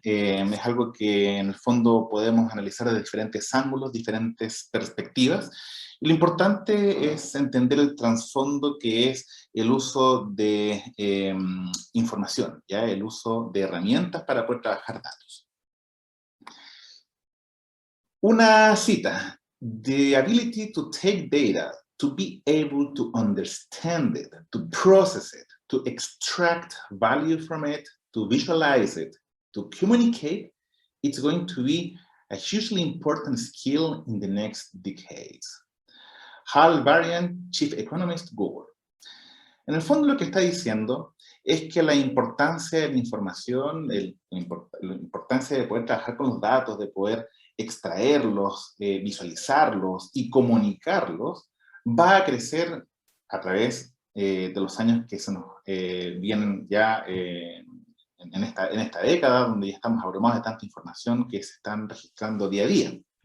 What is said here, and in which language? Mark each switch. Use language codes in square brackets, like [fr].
[es] Es algo que en el fondo podemos analizar de diferentes ángulos, diferentes perspectivas. Y lo importante es entender el trasfondo que es el uso de información, ¿ya? El uso de herramientas para poder trabajar datos. Una cita. [en] The ability to take data, to be able to understand it, to process it, to extract value from it, to visualize it, to communicate, it's going to be a hugely important skill in the next decades. Hal Varian, Chief Economist, Google. [es] En el fondo lo que está diciendo es que la importancia de la información, la importancia de poder trabajar con los datos, de poder extraerlos, visualizarlos y comunicarlos, va a crecer a través de los años que se nos vienen ya en esta década, donde ya estamos abrumados de tanta información que se están registrando día a día.